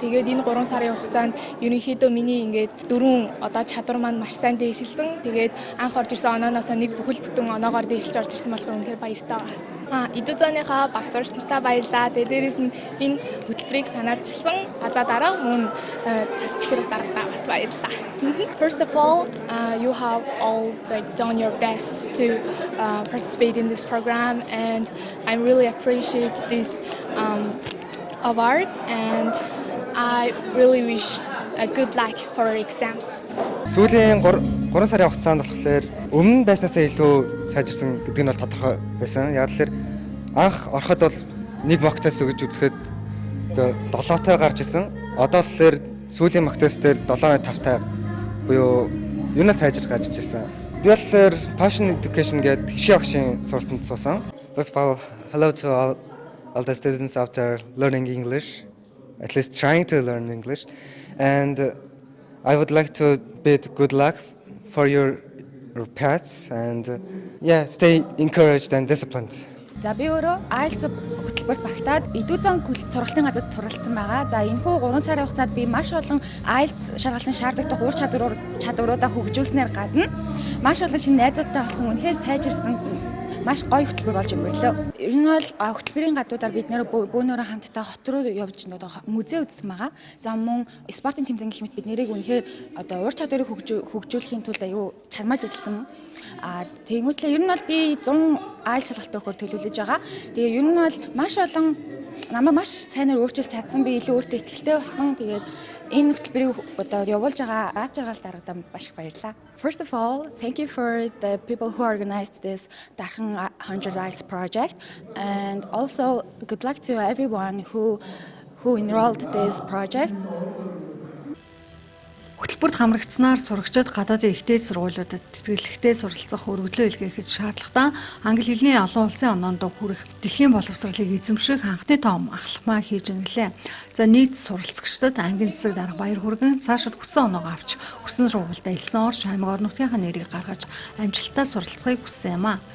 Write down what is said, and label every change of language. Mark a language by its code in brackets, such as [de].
[mn] Тэгээд энэ 3 сарын хугацаанд ерөнхийдөө миний ингээд 4 одоо чадвар маань маш сайн дээшилсэн. Тэгээд анх орж ирсэн онооноос нэг бүхэл бүтэн оноогоор дээшилж орж ирсэн болохоор үнэхээр баяртай байна. Эдүзонийхаа багш сурагч нартаа баярлалаа. Тэгээд дээрээс нь энэ хөтөлбөрийг санаачилсан. За дараа мөн тасчихэр дарагдаа бас баярлалаа. [en] First of all, you have all done your best to participate in this program, and I really appreciate this award, and I really wish a good luck for your exams. [mn] Сүүлийн 3 сарын хугацаанд болохоор өмнө байснасаа илүү сайжирсан гэдэг нь бол тодорхой байсан. Яг л анх ороход бол нэг mock test өгж үзэхэд 7-той гарч исэн. Одоо болохоор сүүлийн mock test дээр 7.5-тай буюу юу нэг сайжирч гарч ирсэн. Би болохоор Passion Education гэдэг хишгийн багшийн сургалтанд суусан. [en] First of all, hello to all the students out there learning English, at least trying to learn English. And I would like to bid good luck for your paths and stay encouraged and disciplined. [mn] За би өөрөө IELTS хөтөлбөрт багтаад Эдүзон сургалтын газарт суралцсан байгаа. За энэхүү 3 сарын хугацаанд би маш олон IELTS шалгалтын шаардлагатай ур чадваруудаа хөгжүүлснээр гадна маш олон шинэ найзуудтай болсон үнэхээр сайжирсан маш гоё хөтөлбөр болж өнгөрлөө. Ер нь бол хөтөлбөрийн гадуудаар бид нэр бөөнөрөө хамтдаа хот руу явж одоо музей үзсэн байгаа. За мөн спортын тэмцээн гэх мэт бид нэрийг үнэхээр одоо ур чадварыг хөгжүүлэхийн тулд аюу чармааж ажилласан. Тэнгүүтлээ ер нь бол би 100 IELTS шалгалтаа өгөхөөр төлөвлөж байгаа. Тэгээ ер нь бол маш олон намайг маш сайнаар өөрчилж чадсан. Би илүү өөртөө итгэлтэй болсон. Тэгээд энэ хөтөлбөрийг одоо явуулж байгаа аз жаргал даргадаа маш их баярлалаа. [en] First of all, thank you for the people who organized this Дахин 100 IELTS project, and also good luck to everyone who enrolled this project. [mn] Хөтөлбөрт хамрагдсанаар сурагчид гадаадын ихтэй сургуулиудад тэтгэлэгтэй суралцах өргөдлөө илгээхээс шаардлагатай англи хэлний олон улсын оноонд хүрэх дэлхийн боловсролыг эзэмших анхны том ахалмаа хийж өнгөлээ. За нийт суралцагчдад ангийн засаг дарга баяр хүргэн цаашид хүссэн оноогоо авч хүссэн сургуультай элсэн орж аймаг орнотынхаа нэрийг гаргаж амжилттай суралцахыг хүссэн юм а.